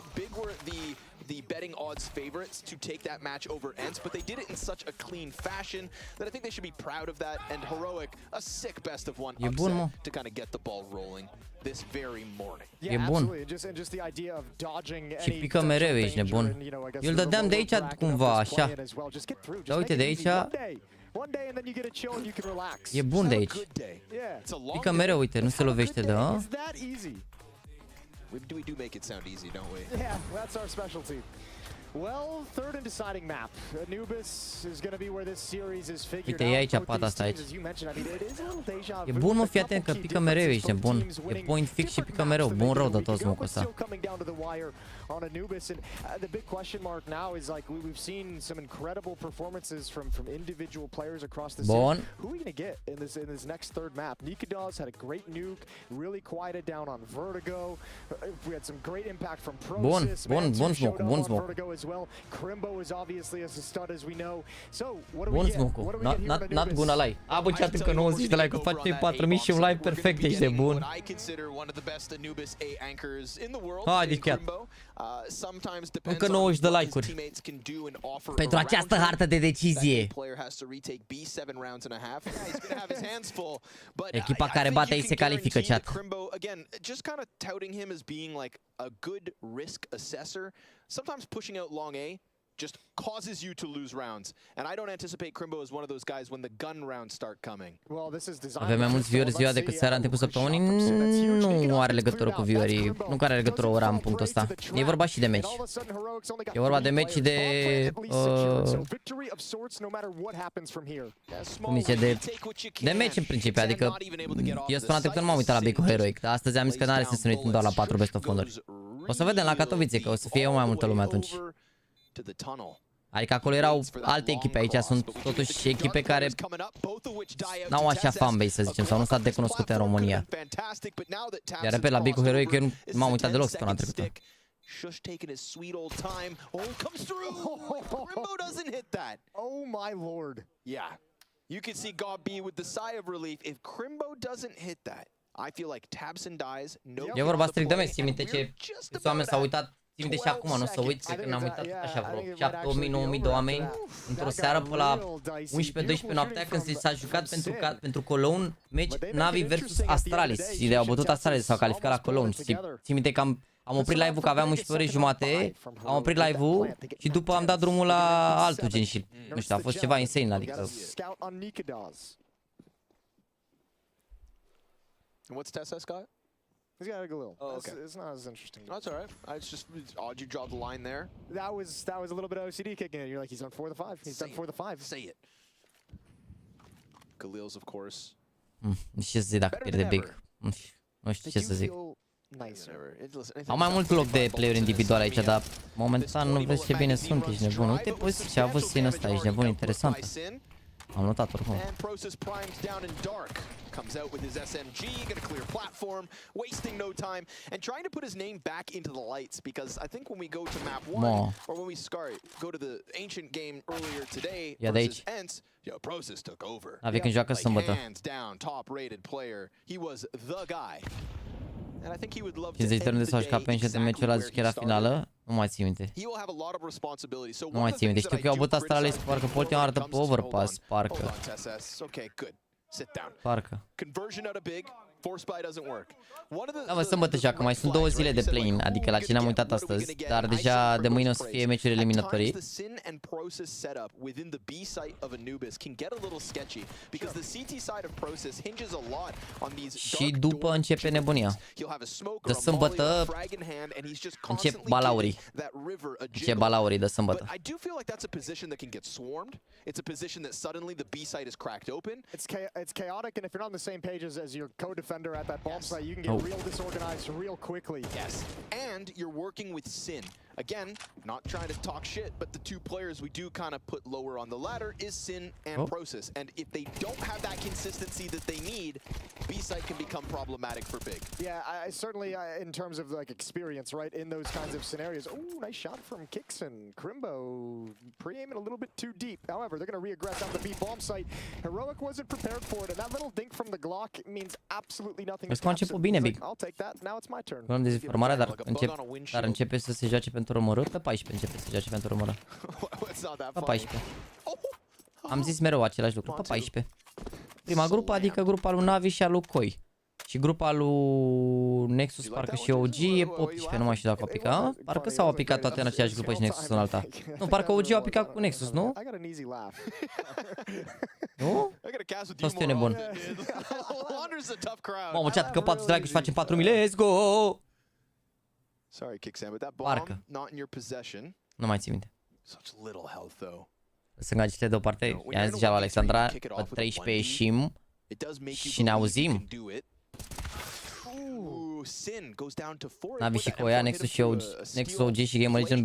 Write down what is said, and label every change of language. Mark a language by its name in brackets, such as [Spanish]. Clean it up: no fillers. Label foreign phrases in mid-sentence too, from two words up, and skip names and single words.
[English] Big were the betting odds favorites to take that match over ENCE, but they did it in such a clean fashion that I think they should be proud of that. And Heroic, a sick best of one upset to kind of get the ball rolling this very morning. Yeah, absolutely. And just the idea of dodging [Romanian] Și pică mereu, ești nebun. Eu îl dădeam de aici cumva, așa. Da, uite de aici. E bun de aici. Pică mereu, uite, nu se lovește de ăla. [English] We do make it sound easy, don't we? Yeah, that's our specialty. Well, third and deciding map. Anubis is going to be where this series is figured out. [Romanian] Uite, e aici pata asta aici. E bun, mă, fii atent că pică mereu, ești nebun. E point fix și pică mereu. Bun rău de tot smocul ăsta. [English] On Anubis, and the big question mark now is like we've seen some incredible performances from individual players across the city. Who are we going to get in this next third map? Nikados had a great nuke, really quieted down on Vertigo. We had some great impact from Process. [Romanian] Bun smoke. [English] As well. Crimbo is obviously as a stud as we know. So, what do we get? Not gonna lie. [Romanian] A băgat încă 90 de like, face 4000 și un live perfect, ești de bun. Haide chiar. Încă 90 de like-uri pentru această hartă de decizie. Echipa care bate aici se califică, chat. [English] Just kind of touting him as being like a good risk assessor. Sometimes pushing out long A just causes you to lose rounds. And I don't anticipate Crimbo as one of those guys when the gun rounds start coming. [Romanian] Avem mai mulți vieweri ziua decât seara în timpul săptămânii. Nu are legătură cu viewerii. Nu are legătură ora în punctul ăsta. E vorba și de meci. E vorba de meci de... cum zice, de meci în principiu. Adică eu spun atât că nu m-am uitat la Big Heroic. Dar astăzi am zis că n-are sens să ne uităm doar la 4 [English] best of [Romanian] fonduri. O să vedem la Katowice, că o să fie mai multă lume atunci. Adică acolo erau alte echipe, aici sunt totuși echipe care n-au așa fanbase, să zicem, sau nu sunt de cunoscute în România. Iar repet, la Big Heroic eu nu m-am uitat deloc săptămâna trecută. [English] Shush taking his sweet old time. Oh, comes through. Crimbo doesn't hit that. Oh my lord. Yeah. You can see God B with the sigh of relief. If Crimbo doesn't hit that, I feel like Tabson dies. No. [Romanian] E vorba strict de meci, țin minte ce oameni s-au uitat. Țin minte și acum, nu o să uit, cred că n-am uitat așa vreo 7.000-9.000 de oameni într-o seară pe la 11-12 noaptea când s-a jucat pentru Cologne meci Navi versus Astralis și de-au bătut Astralis, s-au calificat la Cologne. Țin minte că am oprit live-ul, că aveam 11 ore jumate, am oprit live-ul și după am dat drumul la altul gen și nu știu, a fost ceva insane, adică... [English] And what's Tessa got? He's got a Galil. Oh, okay. It's not as interesting. That's all right. It's just odd you draw the line there. That was a little bit of OCD kicking in. You're like, he's done 4 the 5. He's done 4 the 5. Say it. Galil's, of course. [Romanian] Nu știu ce să zic dacă pierde Big. Nu știu ce să zic. Am mai mult loc de player individual aici, dar momentan nu vezi ce bine sunt, ești nebun. Uite poziția ce a avut Sin ăsta, ești nebun, interesant. Am notat oricum. [English] Comes out with his SMG, gonna clear platform, wasting no time, and trying to put his name back into the lights, because I think when we go to map 1, or when we go to the ancient game earlier today versus ENCE, Process took over. Like hands down, top-rated player. He was the guy. And I think he would love to end the day [Romanian] era finală. Nu mai țin minte. Nu mai țin minte. Știu că eu au bătut Astralis, parcă pe ultima dată pe Overpass, parcă. [English] Sit down. [Romanian] Parcă. [English] Conversion out of big. Force buy doesn't work. [Romanian] Da, mă, sâmbătă și acum mai sunt 2 zile de play-in, adică la cine am uitat astăzi, dar deja de mâine o să fie meciuri eliminatorii. Și după începe nebunia. De sâmbătă încep balaurii. Încep balaurii de sâmbătă. [English] It's chaotic, and if you're not on the same page as your co-defender at that bomb site, you can get real disorganized real quickly. Yes, and you're working with Sin, Again, not trying to talk shit, but the two players we do kind of put lower on the ladder is Sin and Process. And if they don't have that consistency that they need, B-side can become problematic for Big. Yeah, I certainly, in terms of like experience, right, in those kinds of scenarios. Oh, nice shot from Kixon. Crimbo pre-aiming a little bit too deep. However, they're going to re-aggress on the B bomb site. Heroic wasn't prepared for it, and that little dink from the Glock means absolutely nothing. [Romanian] Vezi că a început bine, Big. [English] I'll take that. Now it's my turn. [Romanian] Nu am dezinformarea, dar începe să se joace pentru romără. Pe 14 începe să se joace pentru romără. Pe 14. Am zis mereu același lucru. Pe 14. Prima grupă, adică grupa lui Navi și a lui Koi. Și grupa lui Nexus, parcă și OG, e 18, nu mai știu dacă a picat. Parcă s-au apicat toate în aceeași grupă și Nexus în alta. Nu, parcă OG a picat cu Nexus, nu? Nu? Sau sunt eu nebun? Mamă, chat că 4 draghi și facem 4000, [English] let's go! [Romanian] Parcă. Nu mai țin minte. Să îngagite deoparte. I-am zis deja la Alexandra, pe 13 ieșim și ne auzim. Navi și Coia, Nexus și OG, Nexus OG și Gamer Legion B.